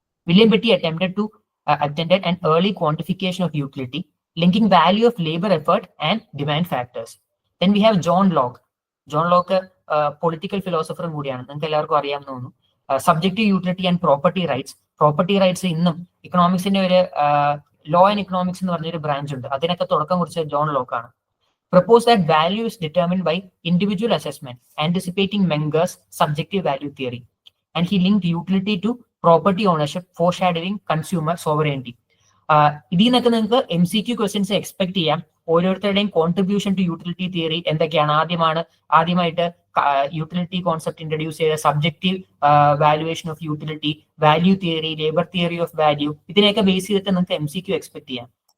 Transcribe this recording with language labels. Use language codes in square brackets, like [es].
[en] William Petty attended an early quantification of utility, linking value of labor effort and demand factors. Then we have John Locke. [ml] John Locke political ഫിലോസഫറും കൂടിയാണ്, നിങ്ങൾക്ക് എല്ലാവർക്കും അറിയാമെന്ന് തോന്നുന്നു. [en] Subjective utility and property rights. [ml] Property rights ഇന്നും ഇക്കണോമിക്സിന്റെ ഒരു law and economics എന്ന് പറഞ്ഞൊരു branch ഉണ്ട്, അതിനൊക്കെ തുടക്കം കുറിച്ച ജോൺ ലോക്ക് ആണ്. [en] Propose that value is determined by individual assessment, anticipating Menger's subjective value theory. And he linked utility to property ownership, foreshadowing consumer sovereignty. [ml] ഇതിൽ നിന്നൊക്കെ നിങ്ങൾക്ക് MCQ ക്വസ്റ്റ്യൻസ് എക്സ്പെക്ട് ചെയ്യാം. ഓരോരുത്തരുടെയും കോൺട്രിബ്യൂഷൻ ടു യൂട്ടിലിറ്റി തിയറി എന്തൊക്കെയാണ്. ആദ്യമായിട്ട് utility concept introduce ചെയ്ത subjective valuation of utility, value theory, labour theory of value, ഇതിനെയൊക്കെ base ചെയ്തിട്ട് നിങ്ങൾക്ക് MCQ എക്സ്പെക്ട് ചെയ്യാം.